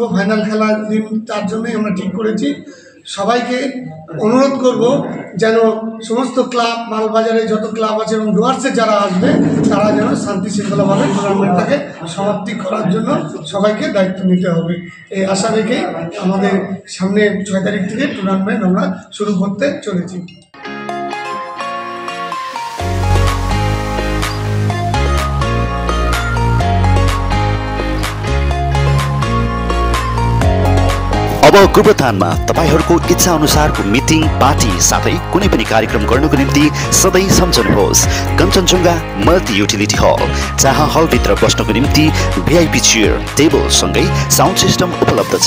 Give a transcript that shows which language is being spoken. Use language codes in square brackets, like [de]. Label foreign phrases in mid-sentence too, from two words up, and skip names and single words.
[bn] ফাইনাল খেলার দিন তার জন্যই আমরা ঠিক করেছি। সবাইকে অনুরোধ করব যেন সমস্ত ক্লাব, মালবাজারে যত ক্লাব আছে এবং ডুয়ার্সে যারা আসবে তারা যেন শান্তি শৃঙ্খলাভাবে টুর্নামেন্টটাকে সমাপ্তি করার জন্য সবাইকে দায়িত্ব নিতে হবে। এই আশা রেখে আমাদের সামনে 6 তারিখ থেকে টুর্নামেন্ট আমরা শুরু করতে চলেছি। [ne] अब गोरुबथानमा तपाईहरूको इच्छा अनुसारको मिटिङ, पार्टी साथै कुनै पनि कार्यक्रम गर्नको निम्ति सधैँ सम्झनुहोस् कञ्चनजङ्घा मल्टी युटिलिटी हल, जहाँ हलभित्र बस्नको निम्ति [en] VIP chair, [ne] टेबल सँगै [en] sound system [ne] उपलब्ध छ।